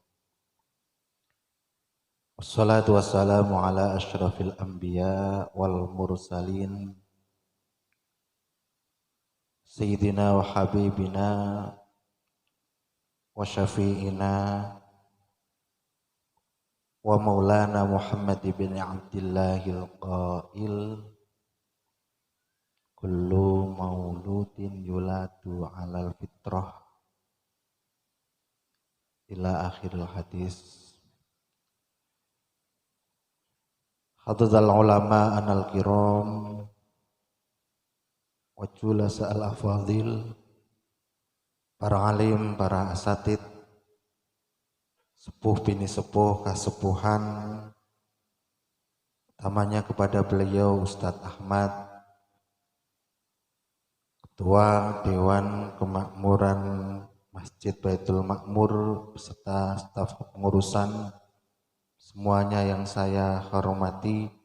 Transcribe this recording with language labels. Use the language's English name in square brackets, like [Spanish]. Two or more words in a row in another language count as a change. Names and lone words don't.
[Arabic] والصلاة والسلام على أشرف الأنبياء والمرسلين سيدنا وحبيبنا وشفيعنا ومولانا محمد بن عبد الله القائل كل مولود يولد على الفطرة إلى آخر الحديث. حضرات العلماء الكرام والجلساء الأفاضل, [Indonesian] para alim, para asatid, sepuh bini sepuh, kasepuhan, utamanya kepada beliau Ustadz Ahmad, Ketua Dewan Kemakmuran Masjid Baitul Ma'mur beserta staf pengurusan, semuanya yang saya hormati,